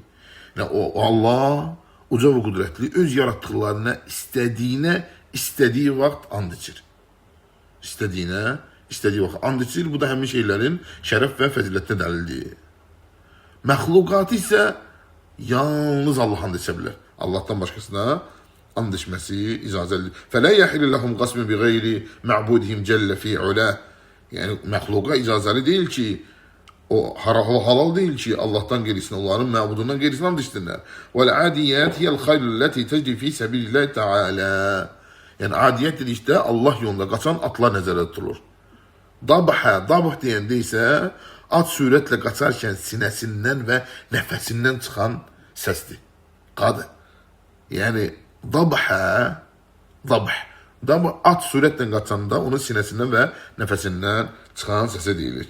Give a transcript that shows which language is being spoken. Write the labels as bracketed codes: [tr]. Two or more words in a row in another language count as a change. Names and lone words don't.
[tr] Yani o Allah uca ve kudretli öz yarattıklarına istediği vakit [az] and içir. [tr] İstediği vakit [az] and içir. [tr] Bu da həmin şeylerin şeref ve faziletine delildir. [az] Məxluqatı ise yalnız Allah and içə bilər. [tr] Allah'tan başkasına [az] and içməsi icazəlidir. [ar] فَلَا يَحِلِ لَهُمْ قَسْمٍ بِغَيْرِ مَعْبُودِهِمْ جَلَّ فِي عُلَى. [az] Yani məxluqa icazəli [tr] değil ki, [az] o halal [tr] değil ki Allah'tan gerisine, [az] onların məbudundan gerisine and içsinlər. [ar] وَالْعَادِيَاتِ هِيَ الْخَيْلُ الَّتِي تَجْرِ فِي سَبِيلِ اللّٰهِ تَعَالَى. [az] Yani adiyet dedikdə Allah yolunda qaçan atlar nəzərdə tutulur. Dabh deyəndə isə at sürətlə qaçarkən sinəsindən və nəfəsindən çıxan səsdir. Qadı. Yəni dabh at sürətlə qaçanda onun sinəsindən və nəfəsindən çıxan səsə deyilir.